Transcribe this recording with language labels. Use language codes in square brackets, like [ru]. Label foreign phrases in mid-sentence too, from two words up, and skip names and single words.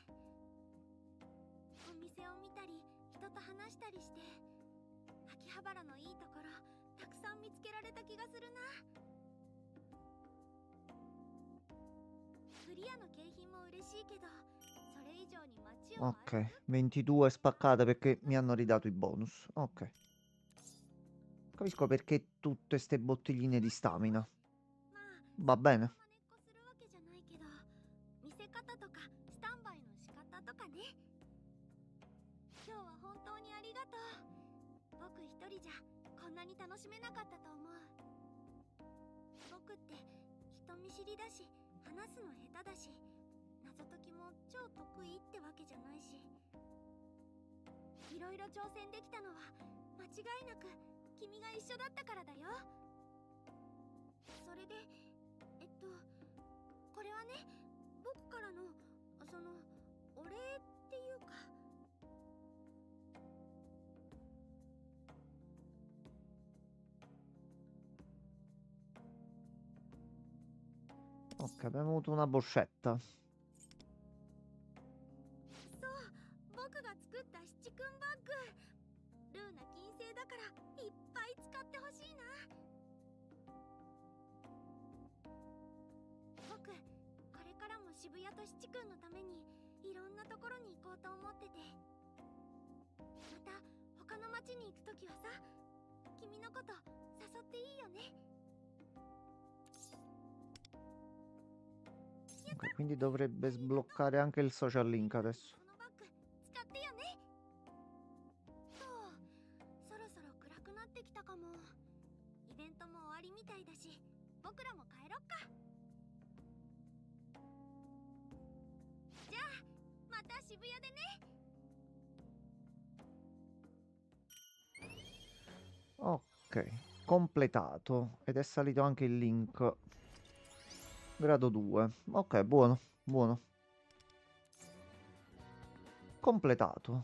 [ja] お店を見たり人と話したりして秋葉原のいいところたくさん見つけられた気がするな。クリアの景品も嬉しいけどそれ以上に街を [it] Ok, 22 spaccate perché mi hanno ridato i bonus. Ok. Capisco perché tutte ste bottigline di stamina. [ja] まあ [it] Va bene. [ja] 真似っこするわけじゃないけど見せ方とかスタンバイの仕方今日は本当にありがとう。僕一人じゃこんなに楽しめなかったと思う。僕って人見知りだし、話すの下手だし、謎解きも超得意ってわけじゃないし、いろいろ挑戦できたのは間違いなく君が一緒だったからだよ。それでこれはね、僕からのそのお礼っていうか。 [it] Ok, abbiamo avuto una boccetta. [ja] そう、僕が作った七君バッグ。ルーナ金星だからいっぱい使ってほしいな。僕、これからも渋谷と七君のためにいろんなところに行こうと思ってて。また他の町に行くときはさ、君のこと誘っていいよね。 [it] Ok, quindi dovrebbe sbloccare anche il social link adesso. [ja] このバッグ使ってよね。そう、そろそろ暗くなってきたかも。イベントも終わりみたいだし、僕らも帰ろっか。じゃあまた渋谷でね。 [it] Ok, completato. Ed è salito anche il link. Grado 2. Ok, buono, buono. Completato.